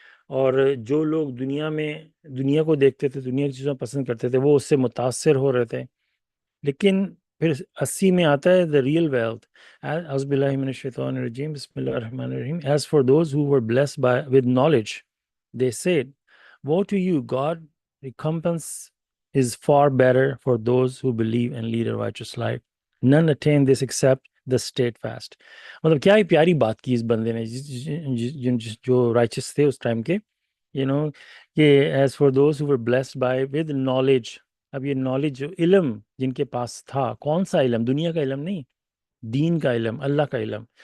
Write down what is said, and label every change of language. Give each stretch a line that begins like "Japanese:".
Urdu: اور جو لوگ دنیا کو دیکھتے تھے، دنیا کی چیزیں پسند کرتے تھے، وہ اس سے متاثر ہو رہے تھے. لیکن پھر 80 میں آتا ہے
English: the real wealth.
Arabic: اعوذ باللہ من الشیطان الرجیم، بسم اللہ الرحمن الرحیم.
English: As for those who were blessed with knowledge, they said, woe to you, God, recompense is far better for those who believe and lead a righteous life. None attain this except the steadfast.
Urdu: مطلب کیا ہی پیاری بات کی اس بندے نے، جو رائچس تھے اس time کے، کہ
English: As for those who were blessed with knowledge.
Urdu: اب یہ نالج، جو علم جن کے پاس تھا، کون سا علم؟ دنیا کا علم نہیں، دین کا علم، اللہ کا علم.